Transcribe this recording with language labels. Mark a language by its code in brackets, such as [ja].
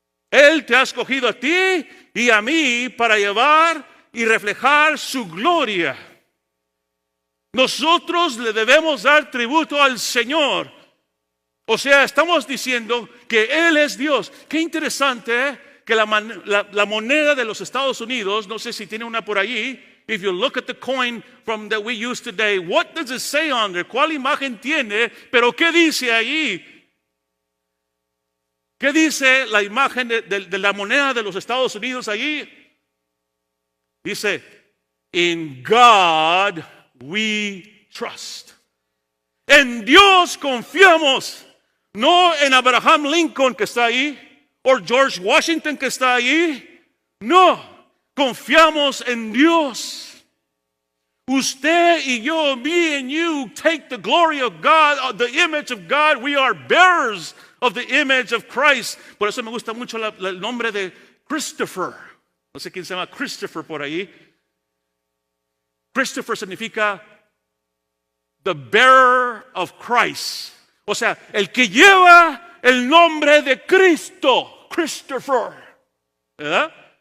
[es] Él te ha escogido a ti y a mí para llevar y reflejar su gloria. Nosotros le debemos dar tributo al Señor. O sea, estamos diciendo que Él es Dios. Qué interesante, ¿eh? Que la moneda de los Estados Unidos, no sé si tiene una por allí. [en] If you look at the coin from that we use today, what does it say on there? [es] ¿Cuál imagen tiene? Pero ¿qué dice allí? ¿Qué dice la imagen de la moneda de los Estados Unidos allí? Dice, [en] in God we trust. [es] En Dios confiamos, no en Abraham Lincoln que está ahí, o George Washington que está ahí. No, confiamos en Dios. Usted y yo, [en] me and you, take the glory of God, the image of God. We are bearers of the image of Christ. [es] Por eso me gusta mucho el nombre de Christopher. No sé quién se llama Christopher por ahí. [en] Christopher significa the bearer of Christ. [es] O sea, el que lleva el nombre de Cristo. Christopher. ¿Verdad?